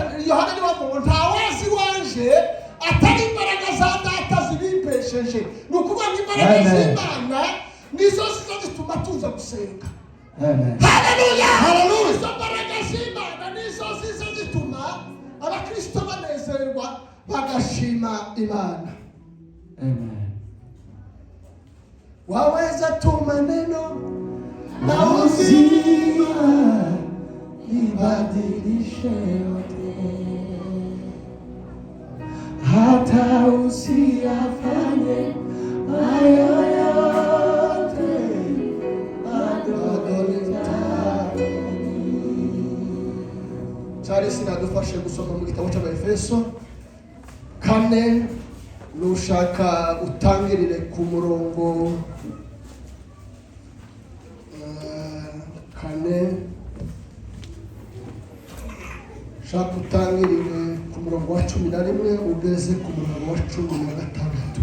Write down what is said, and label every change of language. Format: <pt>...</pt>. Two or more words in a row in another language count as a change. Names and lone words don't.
<rw>Yohana niwe ngo ntawazi wanje atari imbaraga za data zibimpesheje. Nukuvuga ngo imbaraga z'Imana nizo zituma tuza gusenga. Amen. Haleluya! Haleluya! Izo mbaraga z'Imana nizo zituma abakristo banezerwa bagashima Imana. Amen.</rw> <sw>Waweza tuma neno na uzima ibadilishe yote, hata usiyafanye hayo yote adolitari.</sw> <rw>Charles nadufashe gusoma mu gitabo cy'Abefeso 4, nushaka utangirire ku murongo 4, shaka utangirire ku murongo wa 11 ugeze ku murongo wa 16.</rw>